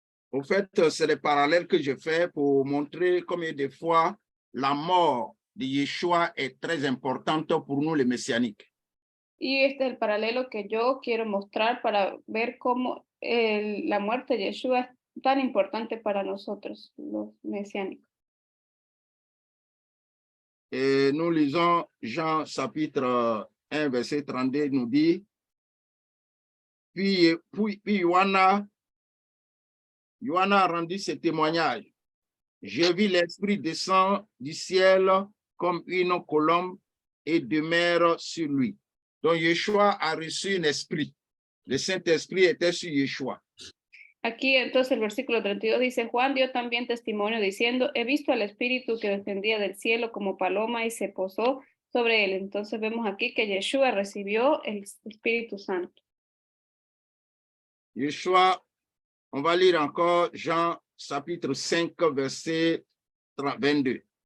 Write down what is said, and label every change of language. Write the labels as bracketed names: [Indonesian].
[French] En fait, c'est le parallèle que je fais pour montrer combien de fois la mort de Yeshua est très importante pour nous, les messianiques. [Spanish] Y este es el paralelo que yo quiero mostrar para ver cómo la muerte de Yeshua es tan importante para nosotros, los mesiánicos. [French] Et nous lisons Jean chapitre 1, verset 32, nous dit, puis Yohana a rendu ce témoignage. J'ai vu l'Esprit descendre du ciel comme une colombe et demeure sur lui. Donc Yeshua a reçu un esprit. Le Saint-Esprit était sur Yeshua. [Spanish] Aquí entonces el versículo 32 dice, Juan dio también testimonio diciendo, he visto al Espíritu que descendía del cielo como paloma y se posó sobre él. Entonces vemos aquí que Yeshua recibió el Espíritu Santo. [French] Yeshua, on va lire encore Jean chapitre 5, verset 22.